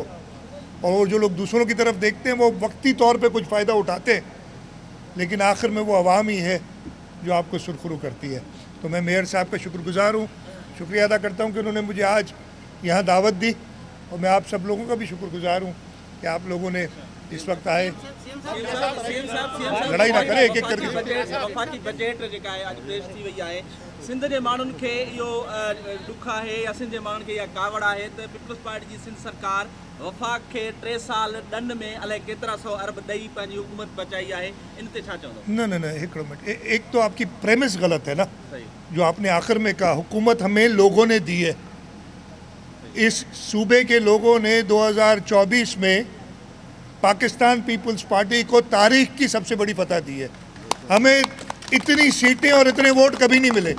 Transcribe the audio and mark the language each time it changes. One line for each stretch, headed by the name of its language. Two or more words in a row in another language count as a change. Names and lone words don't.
Urdu: اور جو لوگ دوسروں کی طرف دیکھتے ہیں وہ وقتی طور پہ کچھ فائدہ اٹھاتے ہیں، لیکن آخر میں وہ عوام ہی ہے جو آپ کو سرخرو کرتی ہے. تو میں میئر صاحب کا شکر گزار ہوں، شکریہ ادا کرتا ہوں کہ انہوں نے مجھے آج یہاں دعوت دی، اور میں آپ سب لوگوں کا بھی شکر گزار ہوں کہ آپ لوگوں نے اس وقت آئے. لڑائی نہ کرے ایک ایک کر کے.
Sindhi: وفاقي بجيٽ جيڪا آهي اڄ پيش ٿي وئي آهي. سنڌ جي ماڻهن کي اهو ڏک آهي يا سنڌ جي ماڻهن کي اها ڪاوڙ آهي ته پيپلز پارٽي جي سنڌ سرڪار وفاق کي 3 سال ڏنڊ ۾ الائي ڪيترا 100 ارب ڏيئي پنهنجي حڪومت بچائي آهي. ان تي ڇا چوندو؟ نه هڪڙو منٽ,
Urdu: ایک تو آپ کی پریمس غلط ہے نا جو آپ نے آخر میں کہا. حکومت ہمیں لوگوں نے دی ہے، اس صوبے کے لوگوں نے 2024 میں پاکستان پیپلز پارٹی کو تاریخ کی سب سے بڑی فتح دی ہے. ہمیں اتنی سیٹیں اور اتنے ووٹ کبھی نہیں ملے.